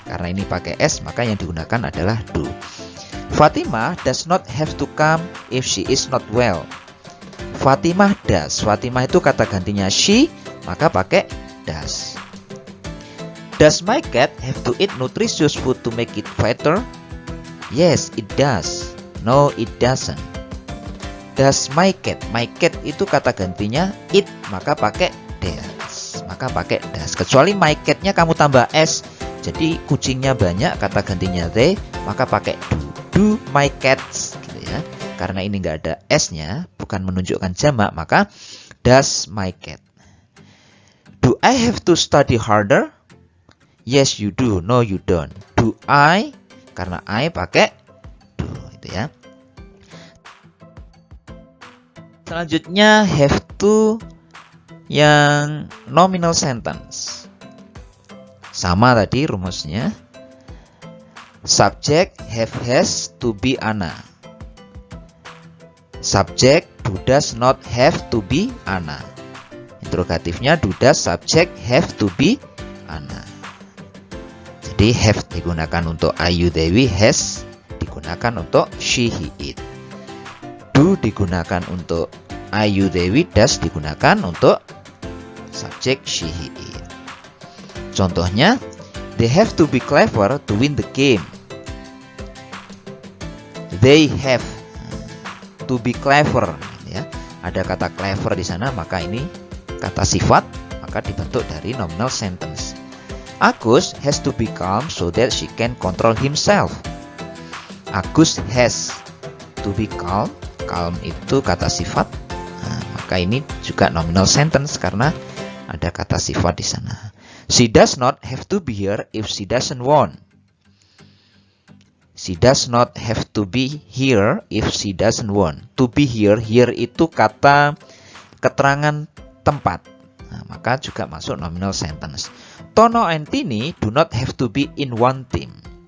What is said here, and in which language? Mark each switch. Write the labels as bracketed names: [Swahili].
[Indonesian] Karena ini pakai s, maka yang digunakan adalah do. [English] Fatimah does not have to come if she is not well. Fatimah does. [Indonesian] Fatimah itu kata gantinya she, maka pakai does. [English] Does my cat have to eat nutritious food to make it fatter? Yes, it does. No, it doesn't. Does my cat? My cat [Indonesian] itu kata gantinya it, maka pakai does. Maka pakai does. Kecuali my cat-nya kamu tambah s, jadi kucingnya banyak, kata gantinya they, maka pakai do. [English] Do my cats [Indonesian] gitu ya. Karena ini nggak ada s-nya, bukan menunjukkan jamak, maka [English] does my cat. Do I have to study harder? Yes, you do. No, you don't. Do I? [Indonesian] Karena I pakai do, itu ya. Selanjutnya have to yang nominal sentence. Sama tadi rumusnya. [English] Subject have has to be Anna. Subject do does not have to be Anna. Interrogatifnya do does subject have to be Anna. [Indonesian] Jadi have digunakan untuk I, you, they, we, has digunakan untuk she, he, it. Do digunakan untuk I, you, they, we, does digunakan untuk subject she, he, it. Contohnya, [English] they have to be clever to win the game. They have to be clever, ya. [Indonesian] Ada kata clever di sana, maka ini kata sifat, maka dibentuk dari nominal sentence. [English] Agus has to be calm so that she can control himself. Agus has to be calm. [Indonesian] Calm itu kata sifat. Nah, maka ini juga nominal sentence karena ada kata sifat di sana. [English] She does not have to be here if she doesn't want. She does not have to be here if she doesn't want. [Indonesian] To be here, here itu kata keterangan tempat. Nah, maka juga masuk nominal sentence. [English] Tono and Tini do not have to be in one team.